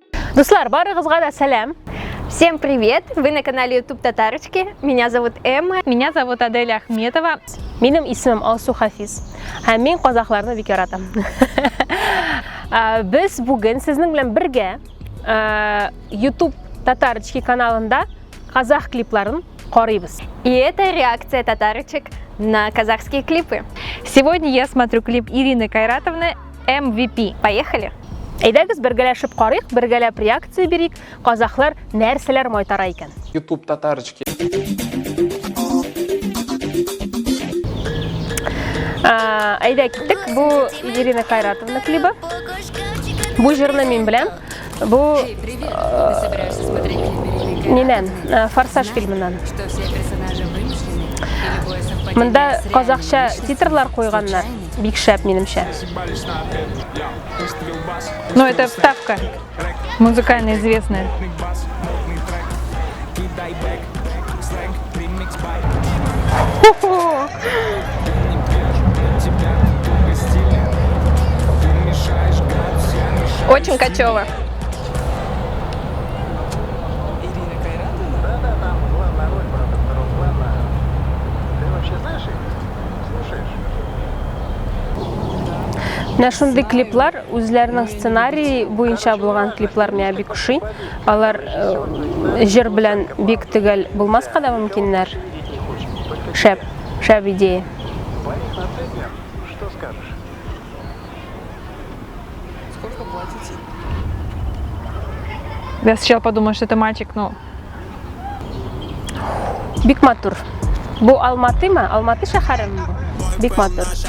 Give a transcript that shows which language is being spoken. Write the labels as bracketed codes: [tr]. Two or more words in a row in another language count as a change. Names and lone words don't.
[tt] Дуслар, барыгызга салям. [ru] Всем привет! Вы на канале YouTube Татарочки. Меня зовут Эмма. Меня зовут Аделя Ахметова. [tt] Минем исмим Алсу Хафиз. Һәм мин казахларны бик яратам. Без бүген сезнең белән бергә YouTube Татарочки каналында казах клипларын карыйбыз. [ru] И это реакция татарочек на казахские клипы. Сегодня я смотрю клип Ирины Кайратовны MVP. Поехали! [tt] Әйдәгез бергәләшеп карыйк, бергәләп реакция бирик. Казахлар нәрсәләр майтара икән. YouTube Татарочки. Әйдә киттек. Бу Ирина Кайратовна клипы. Бу җырны мин беләм. Бу Нинән, Форсаж фильмыннан. Монда казакча титрлар куйганнар. Бик шәп минемчә. [ru] Ну, это вставка музыкально известная. Очень качево. [tt] Шундый клиплар үзләренең сценарий буенча булган клиплар миңа бик ошый. Алар җыр белән бик төгәл булмаска да мөмкиннәр. Шәп идея. [ru] Я сначала подумала, что это мальчик, но... [tt] Бик матур. Бу Алматымы? Алматы шәһәреме бу? Бик матур.